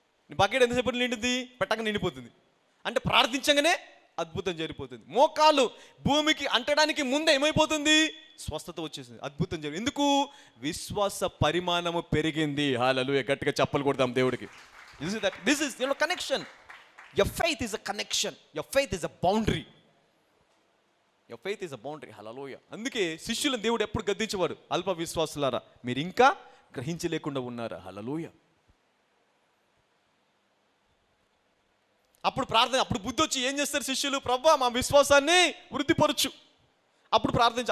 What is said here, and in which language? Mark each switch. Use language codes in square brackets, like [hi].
[te] నీ బకెట్ ఎంతసేపు నిండుద్ది? పెట్టక నిండిపోతుంది. అంటే ప్రార్థించగానే అద్భుతం జరిగిపోతుంది. మోకాలు భూమికి అంటడానికి ముందే ఏమైపోతుంది? స్వస్థత వచ్చేసింది, అద్భుతం జరిగింది. ఎందుకు? విశ్వాస పరిమాణము పెరిగింది. హల్లెలూయా, గట్టిగా చప్పలు కొడదాం దేవుడికి. [en] This is connection. Your faith is a connection. Your faith is a boundary. Your faith is a boundary. [te] హల్లెలూయా. అందుకే శిష్యులను దేవుడు ఎప్పుడు గద్దించేవాడు, అల్ప విశ్వాసులారా మీరు ఇంకా గ్రహించలేకుండా ఉన్నారా? హల్లెలూయా. అప్పుడు ప్రార్థన, అప్పుడు బుద్ధి వచ్చి ఏం చేస్తారు శిష్యులు? ప్రభువా మా విశ్వాసాన్ని వృద్ధిపరచు. అప్పుడు ప్రార్థించు.